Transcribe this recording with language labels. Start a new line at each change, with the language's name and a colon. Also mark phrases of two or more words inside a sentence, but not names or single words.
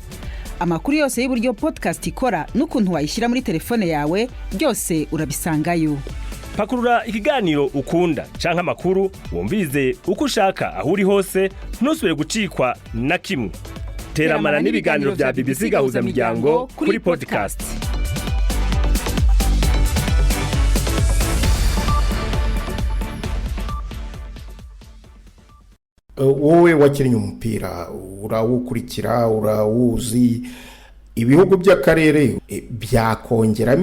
Kinyarwanda: Amakuru yose y'uburyo podcast ikora n'ukuntu wayishyira muri telefone yawe byose urabisangayo.
Rundi: Pakurura ikiganiro ukunda canke amakuru wumvirize uko ushaka aho uri hose, ntusubire gucikwa na kimwe. Teramana n'ibiganiro bya BBC Gahuza Miryango kuri podcast. Wowe wakinnye umupira urawukurikira urawuzi, ibihugu by'akarere byakongeramo